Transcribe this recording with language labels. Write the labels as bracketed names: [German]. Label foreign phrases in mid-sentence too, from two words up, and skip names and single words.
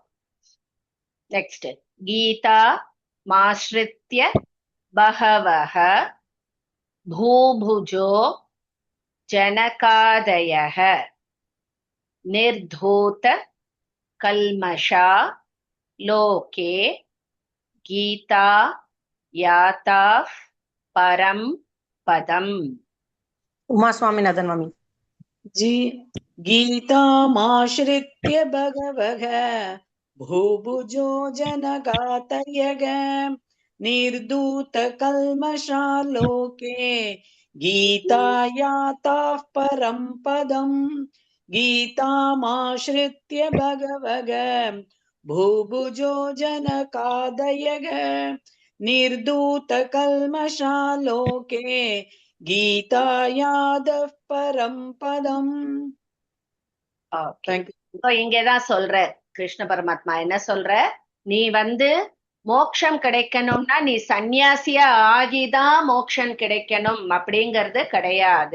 [Sanskrit] நெக்ஸ்ட், गीता माश्रित्य बहवः भूभुजो जनकादयः निर्धूत कल्मषा लोके गीता याता परं पदम्. [Tamil] உமா சுவாமிநாதன் மாமி. [Sanskrit] गीतामाश्रित्य भगवः भूभुजो जनगातयग निर्धूतकल्मषालोके गीतायाताः परं पदम् गीतामाश्रित्य भगवः भूभुजो जनकादयग निर्धूतकल्मषालोके गीतायाताः परं पदम्. [Tamil] இங்கதான் சொல்ற கிருஷ்ண பரமாத்மா என்ன சொல்ற, நீ வந்து மோட்சம் கிடைக்கணும்னா நீ சந்நியாசியா ஆகிதான் மோட்சம் கிடைக்கணும் அப்படிங்கறது கிடையாது.